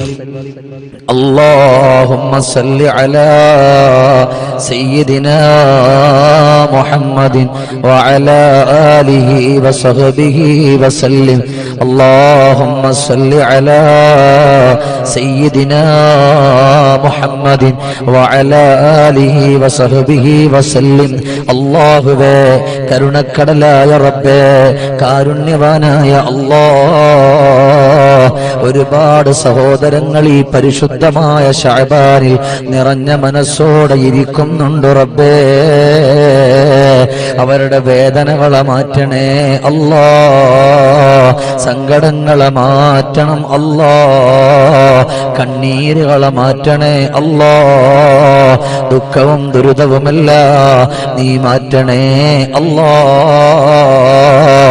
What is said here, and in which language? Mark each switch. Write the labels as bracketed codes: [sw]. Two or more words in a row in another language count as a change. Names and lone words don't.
[ar] اللهم صل على سيدنا محمد وعلى آله وصحبه وسلم. اللهم صل على سيدنا محمد وعلى آله وصحبه وسلم. [ml] അല്ലാഹുവേ, കരുണക്കടലായ റബ്ബേ, കാരുണ്യവാനായ അല്ലാഹ്, ഒരുപാട് സഹോദരങ്ങൾ ഈ പരിശുദ്ധമായ ശഅബാനിൽ നിറഞ്ഞ മനസ്സോടെ ഇരിക്കുന്നുണ്ട് റബ്ബേ. അവരുടെ വേദനകളെ മാറ്റണേ അല്ലാഹ്, സങ്കടങ്ങളെ മാറ്റണം അല്ലാഹ്, കണ്ണീരുകളെ മാറ്റണേ അല്ലാഹ്, ദുഃഖവും ദുരിതവുമെല്ലാം നീ മാറ്റണേ അല്ലാഹ്.